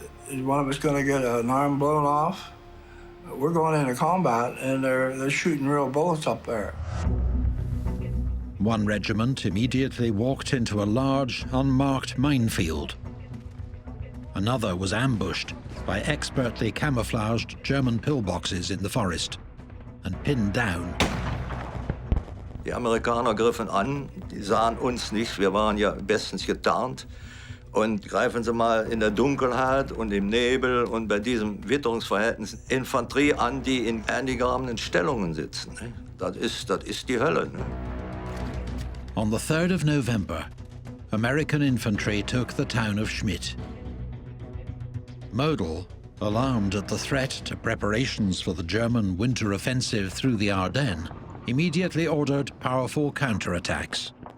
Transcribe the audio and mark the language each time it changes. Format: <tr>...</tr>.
<en>Is one of us going to get an arm blown off? We're going into combat, and they're shooting real bullets up there. One regiment immediately walked into a large, unmarked minefield. Another was ambushed by expertly camouflaged German pillboxes in the forest and pinned down.</en> <de>Die Amerikaner griffen an, die sahen uns nicht, wir waren ja bestens getarnt. Und greifen sie mal in der Dunkelheit und im Nebel und bei diesem Witterungsverhältnis Infanterie an, die in eingegrabenen Stellungen sitzen. Das ist die Hölle.</de> <en>On the 3rd of November, American infantry took the town of Schmidt. Model, alarmed at the threat to preparations for the German winter offensive through the Ardennes, immediately ordered powerful counterattacks.</en>